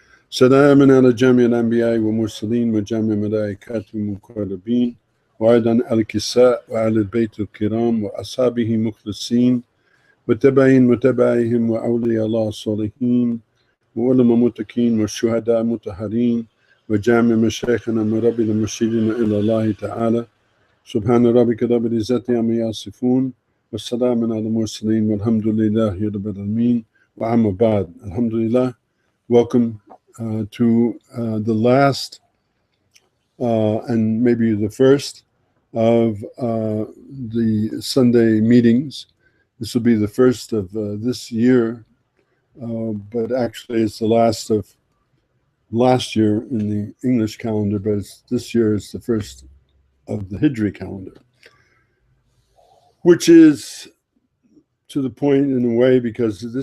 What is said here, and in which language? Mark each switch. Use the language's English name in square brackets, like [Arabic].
[Arabic] Salamun ala jami' al-anbiya wa mursaleen wa jami' malaikati muqarrabin wa aidan al-kisa wa ala al-bayt al-kiram wa ashabihi mukhlisin وتبعين متبعهم وأولياء الله الصالحين وعلماء متقين والشهداء مطهرين وجامع مشايخنا مربي المرشدين إلى الله تعالى. سبحان ربك رب العزة عما يصفون والسلام على المرسلين والحمد لله رب العالمين وأما بعد. Alhamdulillah. [English] Welcome to the last and maybe the first of the Sunday meetings. This will be the first of this year, but actually it's the last of last year in the English calendar, but this year is the first of the Hijri calendar, which is to the point in a way because